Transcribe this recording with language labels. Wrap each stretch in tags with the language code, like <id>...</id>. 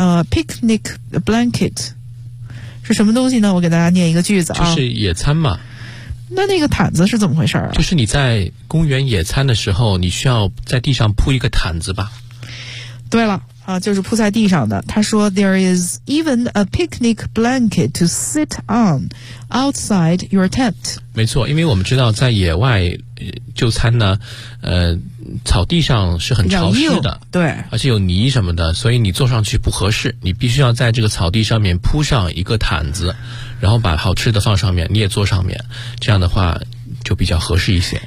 <zh>picnic blanket 是什么东西呢？我给大家念一个句子啊。就是野餐嘛。那个毯子是怎么回事啊？就是你在公园野餐的时候你需要在地上铺一个毯子吧。对了啊，就是铺在地上的。他说</zh> <en>there is even a picnic blanket to sit on outside your tent。</en> <zh>没错，因为我们知道在野外就餐呢，草地上是很潮湿的，对，而且有泥什么的，所以你坐上去不合适，你必须要在这个草地上面铺上一个毯子，然后把好吃的放上面，你也坐上面，这样的话就比较合适一些。</zh>